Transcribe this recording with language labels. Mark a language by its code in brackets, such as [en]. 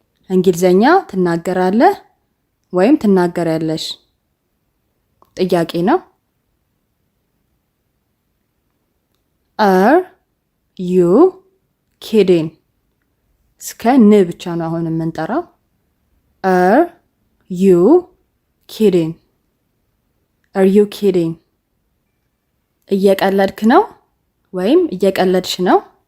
[am] እንግሊዘኛ ትናገራለህ ወይም ትናገሪያለሽ? ጥያቄ ነው። [en] Are you kidding? [am] እስከ ን ብቻ ነው አሁን የምንጠራው። [en] Are you kidding? Are you kidding? [am] እየቀለድክ ነው ወይም እየቀለድሽ ነው?